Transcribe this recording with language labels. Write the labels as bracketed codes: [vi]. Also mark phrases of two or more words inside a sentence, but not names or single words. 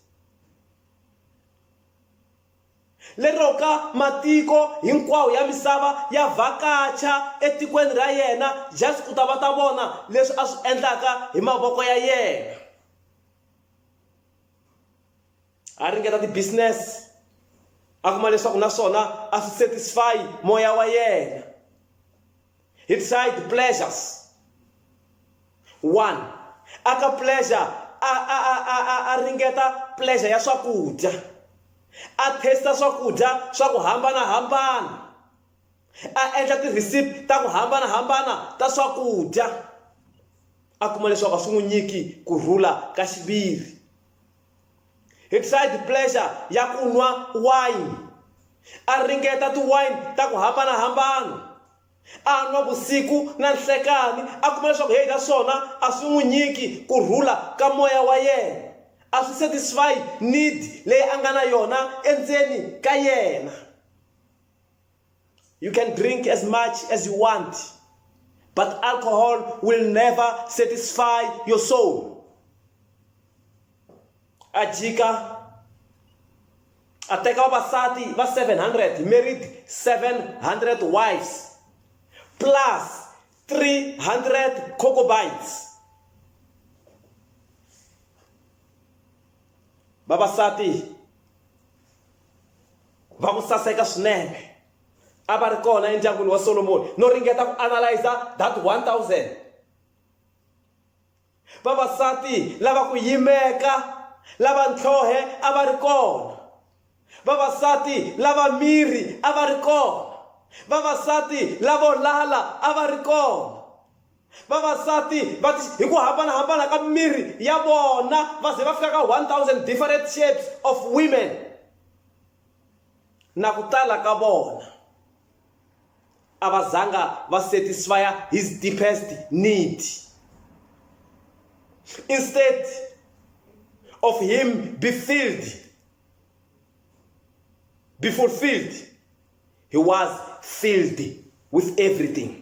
[ts] Lero ka matiko hinkwawo ya misava ya vakacha etikweni ra yena just ku ta va ta vona leswi a swi endlaka hi mavoko ya yena. A ringeta ti-business, a kuma leswaku naswona a swi satisfy moya wa yena. [en] He tried pleasures. One, aka pleasure [ts] a ringeta pleasure ya swakudya. A testa swakudya swa ku hambanahambana. A endla ti-recipe ta ku hambanahambana ta swakudya. A kuma leswaku a swi n'wi nyiki kurhula ka xiviri. [en] He tried pleasure [ts] ya ku nwa wine. A ringeta ti-wine ta ku hambanahambana. A nwa vusiku na nhlekani. A kuma leswaku hey, naswona a swi n'wi nyiki kurhula ka moya wa yena. A swi [en] satisfy need [ts] leyi a nga na yona endzeni ka yena. [en] You can drink as much as you want, but alcohol will never satisfy your soul. [ts] A jika a teka vavasati va 700, [en] he married 700 wives plus 300 concubines. [ts] Vavasati va ku saseka swinene a va ri kona endyangwini wa Solomon no ringeta ku analyza that 1000. Vavasati lava ku yimeka lava ntlhohe a va ri kona. Vavasati lava miri a va ri kona. Vavasati lavo lala a va ri kona. Vavasati va hi ku hambanahambana ka miri ya vona va ze va fika ka 1000 [en] different shapes of women. [ts] Na ku tala ka vona a va zanga va [en] satisfy his deepest need. Instead of him be fulfilled, he was filled with everything.